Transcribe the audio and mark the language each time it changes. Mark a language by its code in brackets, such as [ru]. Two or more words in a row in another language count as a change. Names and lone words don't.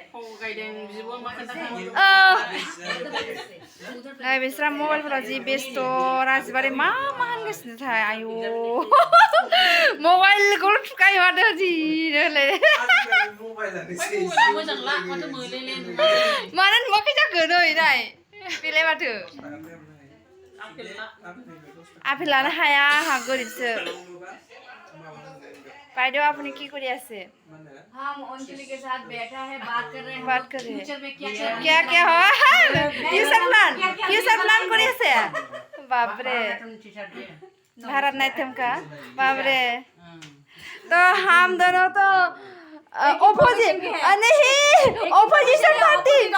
[brx] नै बिस्रा मबाइलफोराव जि बेस्थ' राजिबारि मा होनगासिनोथाय आयु मबाइलखौल' थुखायो माथो जिनो मानो नुवाखै जाखो नै नाय बेलाय माथो आपेल लानो हाया आंहा गोरिबसो बायद' [as] আপুনি কি কৰি আছে [hi] हम अंजलि के साथ बैठा है बात कर रहे हैं फ्यूचर में क्या हो [en] future plan [as] কৰি আছে [hi] बाप रे भारत नाट्यम का बाप रे तो हम दोनों तो [en] opposition party